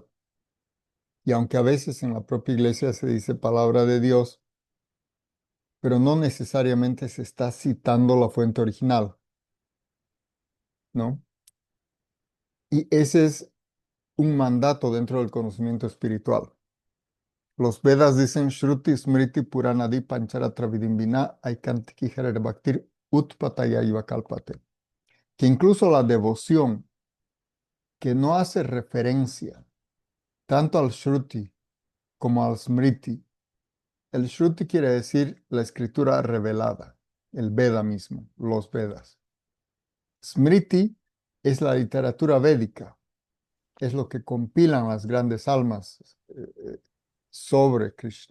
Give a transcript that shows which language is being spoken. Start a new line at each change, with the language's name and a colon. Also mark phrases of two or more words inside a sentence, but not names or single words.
Spanish: Y aunque a veces en la propia iglesia se dice palabra de Dios, pero no necesariamente se está citando la fuente original, ¿no? Y ese es un mandato dentro del conocimiento espiritual. Los Vedas dicen
Sanskrit: श्रुति स्मृति पुराणादि पञ्चरात्र विदिम्बिना ऐकान्तिकी हरेर् भक्तिर् उत्पातय इव कल्पते.
Spanish: Que incluso la devoción que no hace referencia tanto al Shruti como al Smriti. El Shruti quiere decir la escritura revelada, el Veda mismo, los Vedas. Smriti es la literatura védica, es lo que compilan las grandes almas sobre Krishna.